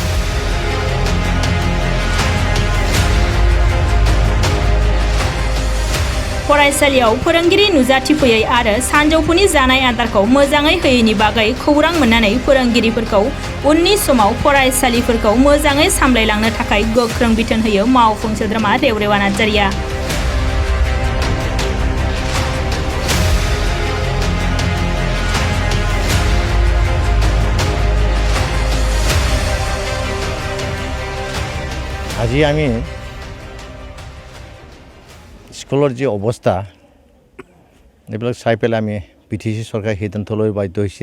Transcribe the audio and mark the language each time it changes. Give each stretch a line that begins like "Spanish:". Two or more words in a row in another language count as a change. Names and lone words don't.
Bodo: फरायसालियाव फोरोंगिरि नुजाथिफैयै आरो सानजौफुनि जानाय आदारखौ मोजाङै होयैनि बागै खौरां मोननानै फोरोंगिरिफोरखौ उननि समाव फरायसालिफोरखौ मोजाङै सामलायलांनो थाखाय गोख्रों बिथोन होयो मावफुं सोद्रोमा रेवरेवा नार्जारिया।
Assamese: আজি আমি স্কুলৰ যে অৱস্থা এইবিলাক চাই পেলাই আমি বিটিচি চৰকাৰে সিদ্ধান্ত লৈ বাধ্য হৈছে।